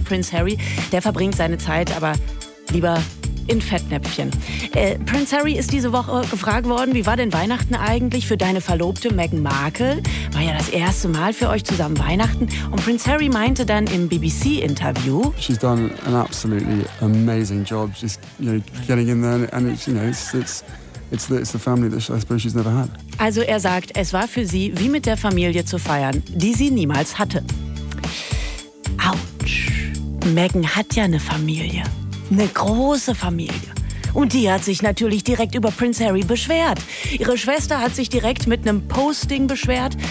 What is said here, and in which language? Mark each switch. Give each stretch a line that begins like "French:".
German: Prince Harry, der verbringt seine Zeit aber lieber in Fettnäpfchen. Prince Harry ist diese Woche gefragt worden, wie war denn Weihnachten eigentlich für deine Verlobte Meghan Markle? War ja das erste Mal für euch zusammen Weihnachten. Und Prince Harry meinte dann im BBC-Interview:
English: She's done an absolutely amazing job. She's, you know, getting in there and it's, you know, it's the family that I suppose she's never had.
German: Also er sagt, es war für sie wie mit der Familie zu feiern, die sie niemals hatte. Autsch. Meghan hat ja eine Familie. Eine große Familie. Und die hat sich natürlich direkt über Prince Harry beschwert. Ihre Schwester hat sich direkt mit einem Posting beschwert.